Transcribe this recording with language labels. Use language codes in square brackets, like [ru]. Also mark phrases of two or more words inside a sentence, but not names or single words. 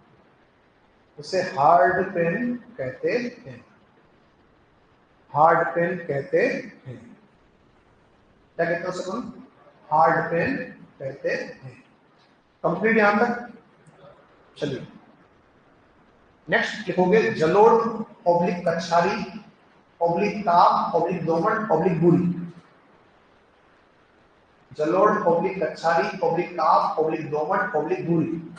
[hi] क्या कहते हैं उसे? [en] hard pan [hi] कहते हैं। कंप्लीट यहां तक। चलिए नेक्स्ट लिखोगे, जलोढ़ ओब्लिक कछारी ओब्लिक ताप ओब्लिक दोमट ओब्लिक बूरी। जलोढ़ ओब्लिक कछारी ओब्लिक ताप ओब्लिक दोमट ओब्लिक बूरी।